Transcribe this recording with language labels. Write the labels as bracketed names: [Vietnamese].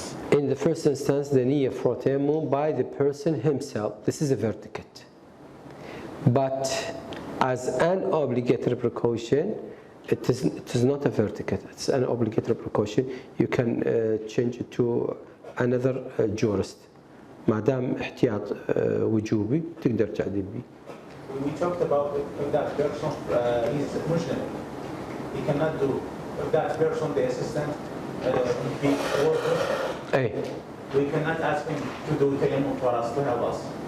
[English] In the first instance, the niyyah for tayammum by the person himself. This is a vertical. But as an obligatory precaution, it is not a vertical. It's an obligatory precaution. You can change it to another jurist. [Arabic] ما دام احتياط وجوبي تقدر تعدل بيه. [English] We talked about if that person is Muslim, he cannot do. If that person, the assistant, be worker, Hey. we cannot ask him to do tayammum for us, to help us.